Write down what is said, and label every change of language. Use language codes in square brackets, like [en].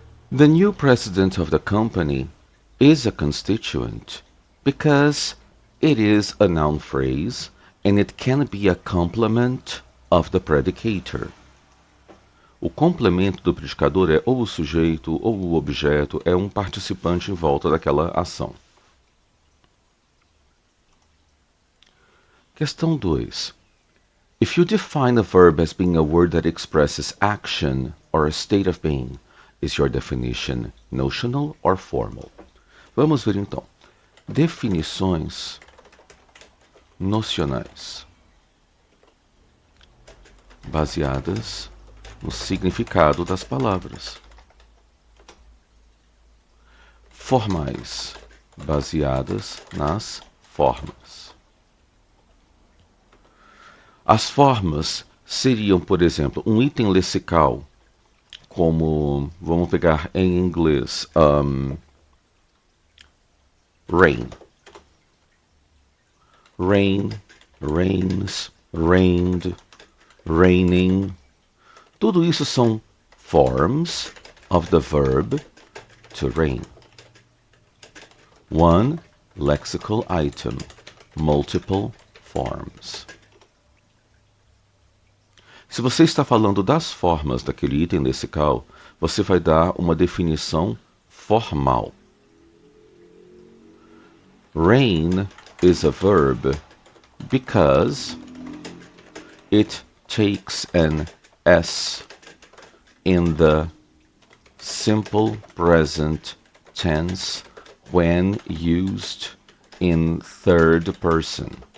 [en] The new president of the company is a constituent because it is a noun phrase and it can be a complement of the predicator. [pt] O complemento do predicador é ou o sujeito ou o objeto, é um participante em volta daquela ação. Questão 2. [en] If you define a verb as being a word that expresses action or a state of being, is your definition notional or formal? [pt] Vamos ver então. Definições nocionais baseadas no significado das palavras. Formais, baseadas nas formas. As formas seriam, por exemplo, um item lexical, como, vamos pegar em inglês, rain. [en] Rain, rains, rained, raining. [pt] Tudo isso são [en] forms of the verb to rain. One lexical item, multiple forms. [pt] Se você está falando das formas daquele item lexical, você vai dar uma definição formal. [en] Rain is a verb because it takes an S in the simple present tense when used in third person.